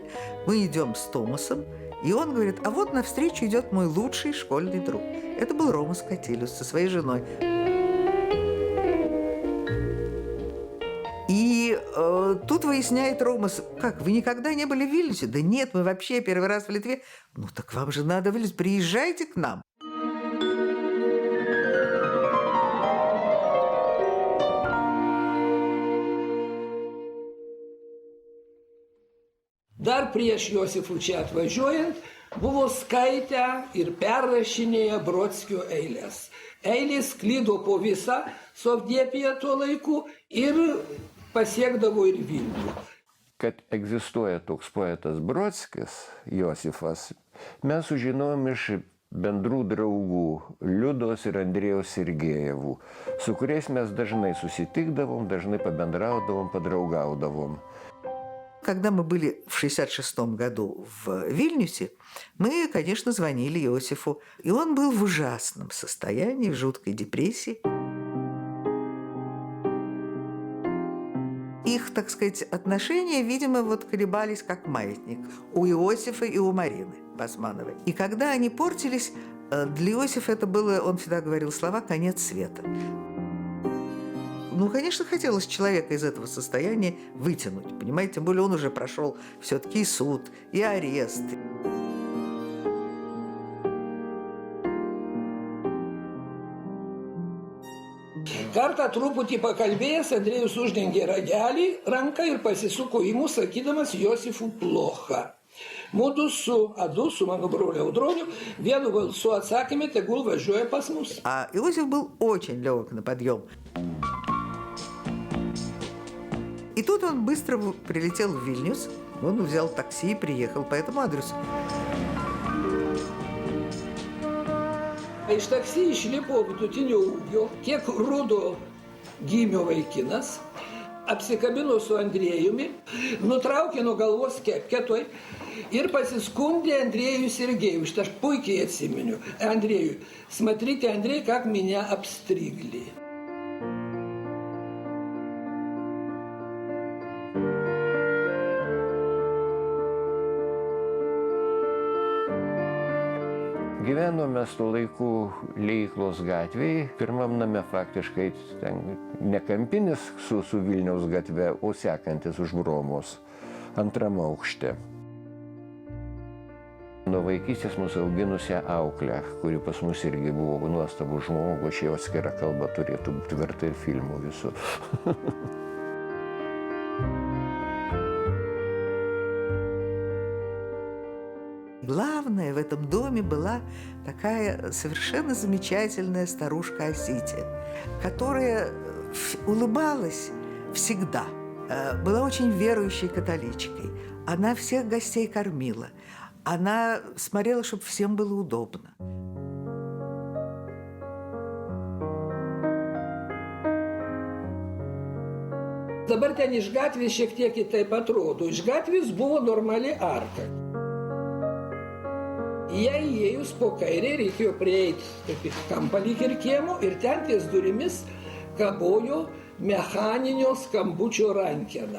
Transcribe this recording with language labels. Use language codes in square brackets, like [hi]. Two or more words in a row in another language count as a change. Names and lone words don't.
[ru] Мы идем с Томасом, и он говорит: а вот навстречу идет мой лучший школьный друг. Это был Рома Скотилюс со своей женой. И тут выясняет Рома: как, вы никогда не были в Вильнюсе? Да нет, мы вообще первый раз в Литве. Ну так вам же надо в Вильнюс, приезжайте к нам. [lt] Dar prieš Josifų čia atvažiuojant buvo skaitę ir perrašinėję Brodskio eilės. Eilės sklido po visą Sovdiepiją tuo laiku ir pasiekdavo ir Vilnių. Kad egzistuoja toks poetas Brodskis, Josifas, mes sužinojom iš bendrų draugų Liudos ir Andrėjaus Sergejevų, su kuriais mes dažnai susitikdavom, dažnai pabendraudavom, padraugaudavom. [ru] Когда мы были в 1966 году в Вильнюсе, мы, конечно, звонили Иосифу. И он был в ужасном состоянии, в жуткой депрессии. Их, так сказать, отношения, видимо, колебались как маятник у Иосифа и у Марины Басмановой. И когда они портились, для Иосифа это было, он всегда говорил слова «конец света». Ну, конечно, хотелось человека из этого состояния вытянуть, понимаете? Тем более он уже прошел все-таки и суд, и арест. [lt] Kartą truputį pakalbėjęs, Andrėjus uždengė ragelį ranką ir pasisuko į mus, sakydamas Josifų plocha. Mudu su mano broliu Audroniu vienu balsu atsakėme, tegul važiuoja pas mus. [ru] А Иосиф был очень легок на подъем. И тут он быстро прилетел в Вильнюс, он взял такси и приехал по этому адресу. [lt] Iš taksi išlipo vidutinio ūgio, kiek rudo gimė vaikinas, apsikabino su Andrėjumi, nutraukė nuo galvos kepkę tuoj ir pasiskundė Andrėjui Sergejui. Šitą aš puikiai atsimenu. Andrėjui, [ru] смотрите, Андрей, как меня обстригли. [lt] Gyvenome su laiku Liejyklos gatvėje, pirmam name faktiškai ten ne kampinis su Vilniaus gatve, o sekantis už Bromos, antram aukšte. Nuo vaikystės mūsų auginusią auklę, kuri pas mus irgi buvo nuostabų žmogų, čia jau atskira kalba turėtų būti verta ir filmų visų. [ru] Главное в этом доме была такая совершенно замечательная старушка Осития, которая улыбалась всегда, была очень верующей католичкой. Она всех гостей кормила, она смотрела, чтобы всем было удобно. [lt] Dabar ten iš gatvės šiek tiek kitaip atrodo. Iš gatvės buvo normali arka. Jei įėjus po kairė reikėjo prieiti kaip į kampą lyg ir kiemo ir ten ties durimis kabojo mechaninio skambučio rankena.